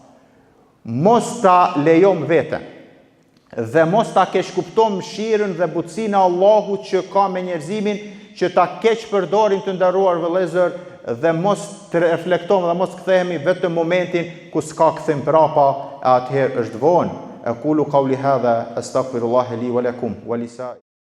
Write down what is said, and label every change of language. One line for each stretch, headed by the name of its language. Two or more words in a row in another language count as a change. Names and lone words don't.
Albanian: Mos ta lejom veten dhe mos ta keq kuptojmë mëshirën dhe butësinë e Allahut që ka me njerëzimin, që ta keq përdorim të nderuar vëllezër dhe mos të reflektojmë dhe mos kthehemi vetëm momentin ku s'ka kthim prapa, atëherë është vonë.
Arabic: أقول قولي هذا أستغفر الله لي ولكم ولسا